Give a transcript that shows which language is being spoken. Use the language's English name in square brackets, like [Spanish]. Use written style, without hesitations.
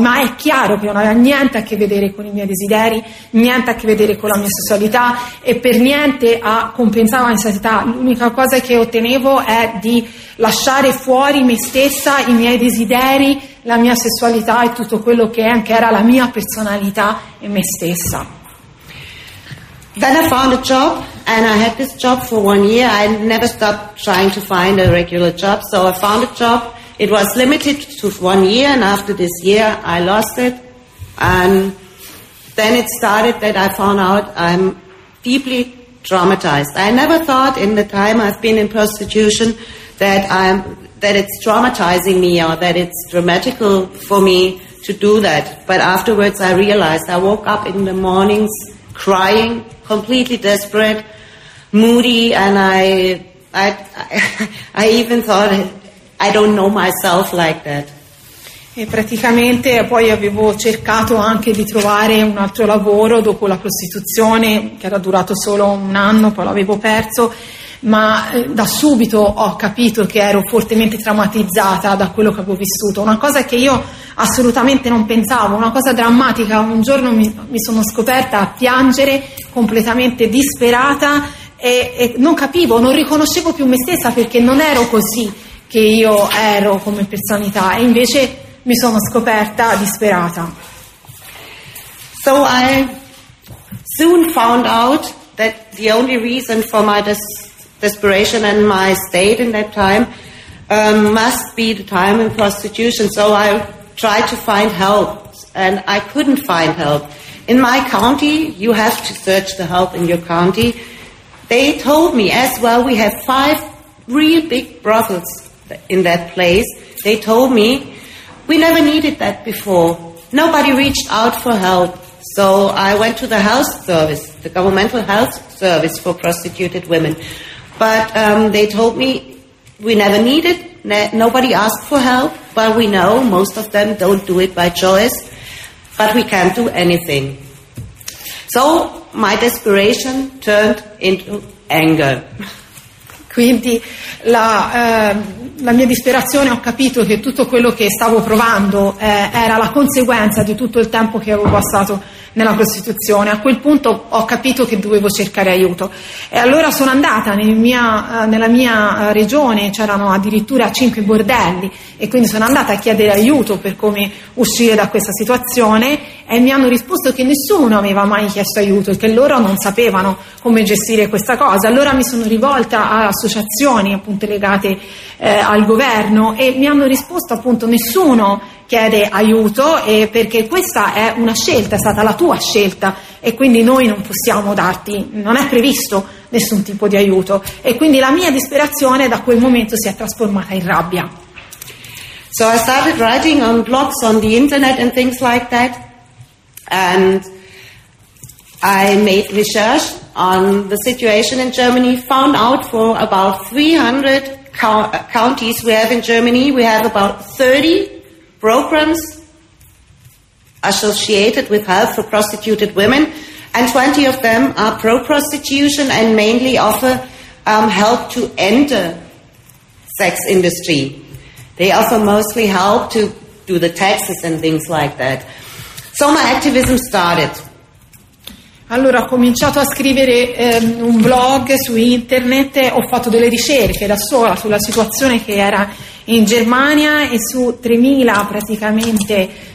[Italian] Ma è chiaro che non aveva niente a che vedere con i miei desideri, niente a che vedere con la mia sessualità, e per niente a compensare la mia sessualità. L'unica cosa che ottenevo è di lasciare fuori me stessa, i miei desideri, la mia sessualità e tutto quello che anche era la mia personalità e me stessa. [English] Then I found a job, and I had this job for 1 year. I never stopped trying to find a regular job, so I found a job. It was limited to 1 year, and after this year, I lost it. And then it started that I found out I'm deeply traumatized. I never thought in the time I've been in prostitution that it's traumatizing me or that it's dramatical for me to do that. But afterwards, I realized I woke up in the mornings crying, completely desperate, moody, and I even thought I don't know myself like that. [Italian] E praticamente poi avevo cercato anche di trovare un altro lavoro dopo la prostituzione, che era durato solo un anno, poi l'avevo perso, ma da subito ho capito che ero fortemente traumatizzata da quello che avevo vissuto, una cosa che io assolutamente non pensavo, una cosa drammatica. Un giorno mi sono scoperta a piangere, completamente disperata, e non capivo, non riconoscevo più me stessa, perché non ero così che io ero come personalità, e invece mi sono scoperta disperata. [English] So I soon found out that the only reason for my desperation and my state in that time must be the time in prostitution. So I tried to find help, and I couldn't find help. In my county, you have to search the help in your county. They told me as well, we have 5 real big brothels in that place. They told me, we never needed that before. Nobody reached out for help. So I went to the health service, the governmental health service for prostituted women. But they told me, we never needed, nobody asked for help, but we know most of them don't do it by choice, but we can't do anything. So my desperation turned into anger. [Italian] Quindi la mia disperazione, ho capito che tutto quello che stavo provando era la conseguenza di tutto il tempo che avevo passato nella prostituzione. A quel punto ho capito che dovevo cercare aiuto. E allora sono andata nella mia regione, c'erano addirittura 5 bordelli, e quindi sono andata a chiedere aiuto per come uscire da questa situazione, e mi hanno risposto che nessuno aveva mai chiesto aiuto, che loro non sapevano come gestire questa cosa. Allora mi sono rivolta a associazioni appunto legate al governo, e mi hanno risposto appunto nessuno chiede aiuto, perché questa è una scelta, è stata la tua scelta, e quindi noi non possiamo darti, non è previsto nessun tipo di aiuto. E quindi la mia disperazione da quel momento si è trasformata in rabbia. [English] So I started writing on blogs on the internet and things like that, and I made research on the situation in Germany, found out for about 300 counties we have in Germany, we have about 30 programs associated with health for prostituted women, and 20 of them are pro-prostitution and mainly offer help to enter sex industry. They offer mostly help to do the taxes and things like that. So my activism started. [Italian] Allora, ho cominciato a scrivere un blog su internet, ho fatto delle ricerche da sola sulla situazione che era in Germania, e su 3.000 praticamente